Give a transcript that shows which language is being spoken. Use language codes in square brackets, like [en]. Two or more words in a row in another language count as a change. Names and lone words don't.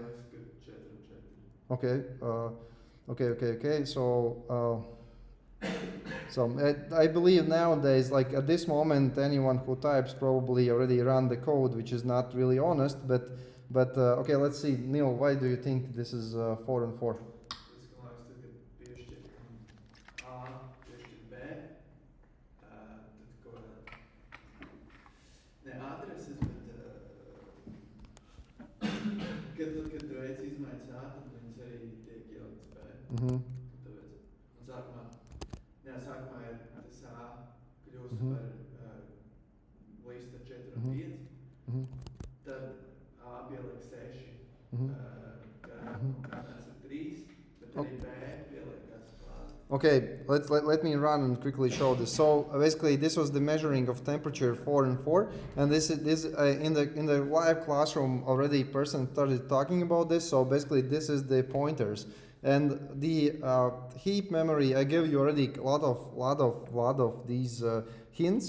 [en] Okay. Okay. So I believe nowadays, like at this moment, anyone who types probably already run the code, which is not really honest. But okay, let's see. Neil, why do you think this is 4 and 4? [lv] Kad tu veic izmaiņas A, tad viņas arī tiek ieliktas B. Tāpēc. Un sākumā ir tas A kļūst par lista 4 un 5. Tad A pieliek 6, un kāds ir 3, bet arī B pieliekās klāt. [en] Okay, let me run and quickly show this. So basically, this was the measuring of temperature 4 and 4, and this in the live classroom already person started talking about this. So basically, this is the pointers, and the heap memory. I gave you already a lot of these hints.